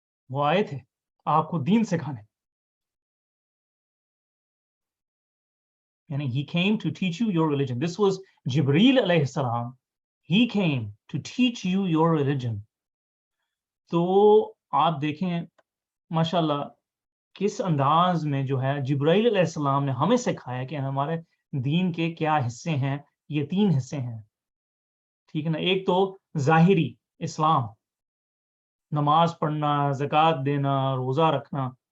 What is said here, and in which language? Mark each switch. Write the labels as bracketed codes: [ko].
[ur] وہ آئے تھے آپ کو دین سکھانے، یعنی [en] he came to teach you your religion. This was Jibreel علیہ السلام. He came to teach you your religion. [ur] تو آپ دیکھیں ماشاءاللہ کس انداز میں جو ہے جبرائیل علیہ السلام نے ہمیں سکھایا کہ ہمارے دین کے کیا حصے ہیں. یہ 3 حصے ہیں. ٹھیک ہے نا. ایک تو ظاہری اسلام، نماز پڑھنا، زکوٰۃ دینا، روزہ رکھنا.